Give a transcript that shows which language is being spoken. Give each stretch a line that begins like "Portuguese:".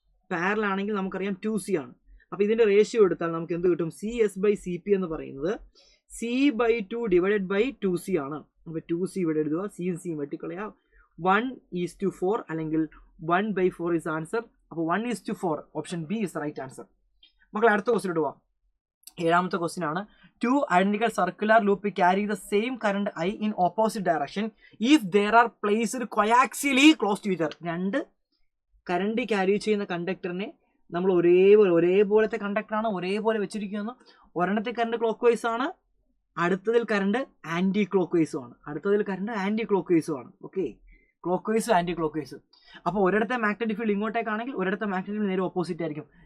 Malayalam: Parallel ആണെങ്കിൽ നമുക്കറിയാം 2C ആണ്. അപ്പോൾ ഇതിന്റെ റേഷ്യോ എടുത്താൽ നമുക്ക് എന്ത് കിട്ടും, CS/CP എന്ന് പറയുന്നത് C/2 ഡിവൈഡഡ് ബൈ 2C ആണ്. അപ്പോൾ 2C ഇവിടെ എഴുതുക, C വെട്ടിക്കളയാ. 1:4 അല്ലെങ്കിൽ
English: 1/4 is answer.
Malayalam: അപ്പോൾ 1:4
English: Option B is right answer.
Malayalam: മക്കളെ അടുത്ത ക്വസ്റ്റ്യൻ ഇടുക. ഏഴാമത്തെ ക്വസ്റ്റ്യൻ ആണ്.
English: two identical circular loop carry the same current I in opposite direction if there are placed coaxially close to each other.
Malayalam: രണ്ട് current carry ചെയ്യുന്ന കണ്ടക്ടറിനെ നമ്മൾ ഒരേപോലത്തെ കണ്ടക്ടറാണ്, ഒരേപോലെ വെച്ചിരിക്കുന്നു. ഒരെണ്ണത്തിൽ കറണ്ട് ക്ലോക്ക് വൈസ് ആണ്, അടുത്തതിൽ കറണ്ട് ആൻറ്റി ക്ലോക്ക് വൈസും ആണ്. Okay, clock വൈസും anti clock വൈസും. അപ്പോൾ ഒരിടത്തെ മാഗ്നറ്റിക് ഫീൽഡ് ഇങ്ങോട്ടേക്കാണെങ്കിൽ ഒരിടത്തെ മാഗ്നറ്റിക് ഫീൽഡ് നേരെ ഓപ്പോസിറ്റ് ആയിരിക്കും.